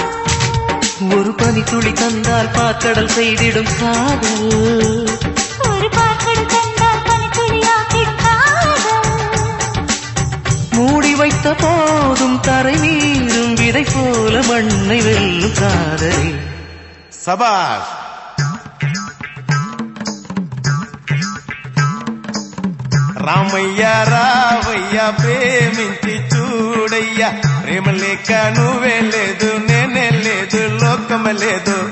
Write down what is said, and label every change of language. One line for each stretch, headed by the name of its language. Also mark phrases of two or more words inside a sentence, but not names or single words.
Tamil: ஒரு பனி துளி தந்தால் பாக்கடல் செய்திடும் காதல் ஒரு பாக்கடு கண்டால் பனித்துளியாக்கிடும் காதல் மூடி வைத்த போதும் தரை நீரும் விதை போல மண்ணை வெல்லும் காதல்
Telugu: சபாஷ் రామయ్య రావయ్య ప్రేమించి చూడయ్యా ప్రేమ లేక నువ్వే లేదు నేనే లేదు లోకమే లేదు